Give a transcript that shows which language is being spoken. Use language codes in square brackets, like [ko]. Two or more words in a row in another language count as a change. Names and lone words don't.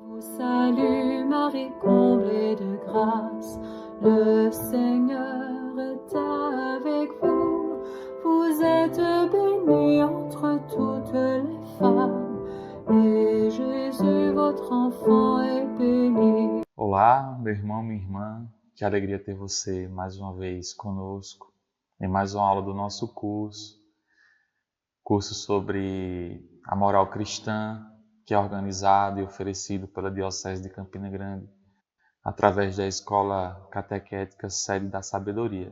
[fr] Salut Marie, comblée de grâce, le Seigneur est avec vous. Vous êtes bénie entre toutes les femmes, et Jésus, votre enfant, est béni. [pt] Olá, meu irmão, minha irmã, que alegria ter você mais uma vez conosco em mais uma aula do nosso curso sobre a moral cristã, que é organizado e oferecido pela Diocese de Campina Grande, através da Escola Catequética Sede da Sabedoria.